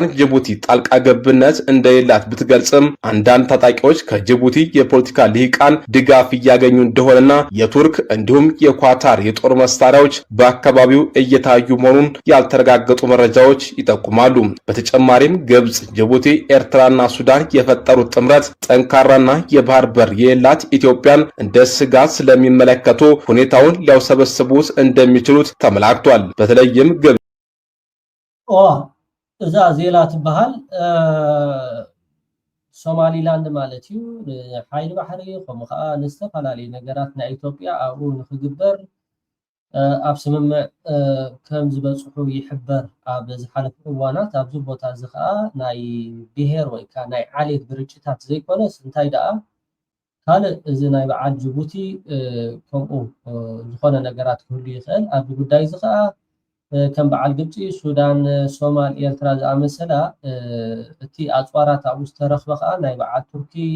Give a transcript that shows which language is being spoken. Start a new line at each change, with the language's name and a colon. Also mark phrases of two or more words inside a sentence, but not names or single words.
Amharic: ጅቡቲ ጣልቃ ገብነት እንደሌላት ብትገልጽም አንዳንድ ታጣቂዎች ከጅቡቲ የፖለቲካ ልሂቃን ድጋፍ እያገኙ እንደሆነና የቱርክ እንዲሁም የኳታር የጦር መሳሪያዎች በአካባቢው እየታዩ መሆኑን ያልተረጋገጡ መረጃዎች ይጠቁማሉ። በተጨማሪም ግብጽ፣ ጅቡቲ፣ ኤርትራና ሱዳን የፈጠሩት ጥምረት ጠንካራና የባህር በር የሌላት ኢትዮጵያን እንደ ስጋት ስለሚመለከቱ ሁኔታውን ሊያውሰበስቡት እንደሚችሉት ተመላክቷል። በተለይም ግብጽ
Tigrinya: እዛ ዜላ ትበሃል ሶማሊላንድ ማለት እዩ ሓይሊ ባሕሪ ከምኡ ከዓ ንዝተፈላለዩ ነገራት ናይ ኢትዮጵያ ኣብኡ ንክግበር ኣብ ስምምዕ ከም ዝበፅሑ ይሕበር ኣብ ዝሓለፈ እዋናት ኣብዚ ቦታ እዚ ከዓ ናይ ብሄር ወይ ከዓ ናይ ዓሌት ድርጅታት ዘይኮነስ እንታይ ደኣ ካልእ እዚ ናይ በዓል ጅቡቲ ከምኡ ዝኾነ ነገራት ክህሉ ይኽእል ኣብዚ ጉዳይ እዚ ከዓ ከም በዓል ግብፂ፣ ሱዳን፣ ሶማል፣ ኤርትራ ዝኣመሰላ እቲ ኣፅዋራት ኣብኡ ዝተረኽበ ከዓ ናይ በዓል ቱርኪ